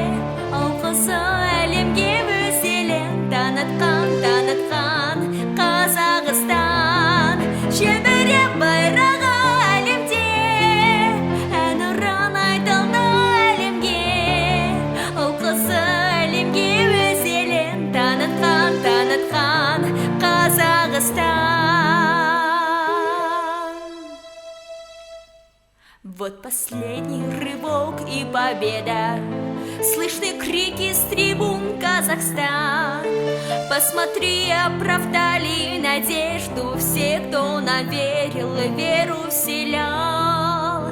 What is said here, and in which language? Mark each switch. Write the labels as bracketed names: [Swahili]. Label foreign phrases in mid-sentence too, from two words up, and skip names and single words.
[Kazakh] Ол қызы әлемге өз елін танытқан Қазақстан. Желбіреп байрағы әлемде, әнұран айтылды әлемге. Ол қызы әлемге өз елін танытқан Қазақстан. [Russian] Вот последний рывок и победа. Слышны крики с трибун: Казахстан! Посмотри, оправдали надежду все, кто нам верил и веру вселял.